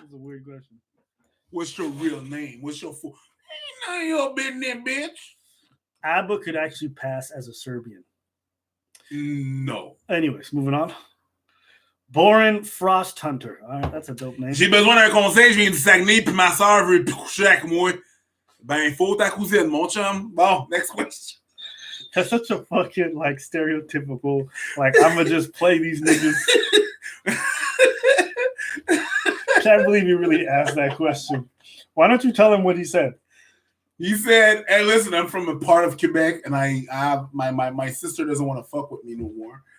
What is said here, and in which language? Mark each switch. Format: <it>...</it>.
<en>That's a weird question. What's your real name? What's your full? Ain't none of your business, bitch. Abba could actually pass as a Serbian. No. Anyways, moving on. Boren Frost Hunter. All right, that's a dope name.</en> <fr>J'ai besoin d'un conseil. Je viens du Saguenay, puis ma soeur veut coucher avec moi. Ben, faut ta cousine, mon chum.</fr> <en>Bon, next question. That's such a fucking, like, stereotypical, like, I'm gonna just play these niggas. Can't believe you really asked that question. Why don't you tell him what he said? He said, hey, listen, I'm from a part of Quebec, and I have my sister doesn't want to fuck with me no more.</en>